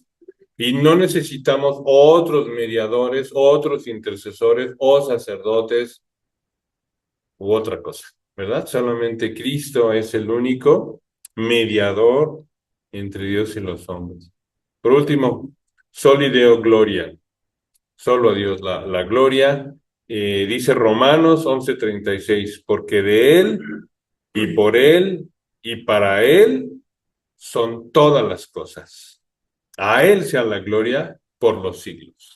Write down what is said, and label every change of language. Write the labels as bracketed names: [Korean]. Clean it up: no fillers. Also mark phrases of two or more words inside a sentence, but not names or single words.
[Spanish] Y no necesitamos otros mediadores, otros intercesores o sacerdotes u otra cosa, ¿verdad? Solamente Cristo es el único mediador entre Dios y los hombres. Por último, [Latin] soli Deo gloria, [Spanish] solo a Dios la gloria. Dice Romanos 11:36, porque de Él y por Él y para Él son todas las cosas. A Él sea la gloria por los siglos.